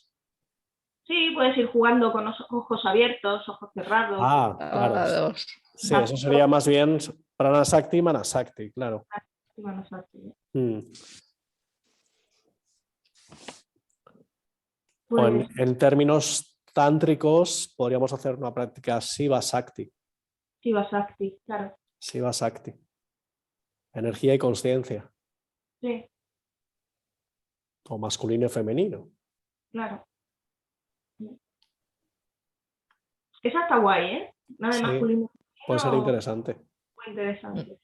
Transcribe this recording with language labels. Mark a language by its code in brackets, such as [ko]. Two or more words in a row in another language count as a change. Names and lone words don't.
[es] Sí, puedes ir jugando con los ojos abiertos, ojos cerrados. Ah, claro. Dos. Sí, eso sería más bien pranasakti y manasakti, claro. y manasakti. Mm. O Pues, en términos tántricos, podríamos hacer una práctica Siva-Sakti. Siva-Sakti, claro. Siva-Sakti. Energía y conciencia. Sí, O masculino y femenino. claro. Esa está guay, ¿eh? Una de Sí, masculino. puede ser No, interesante. muy interesante.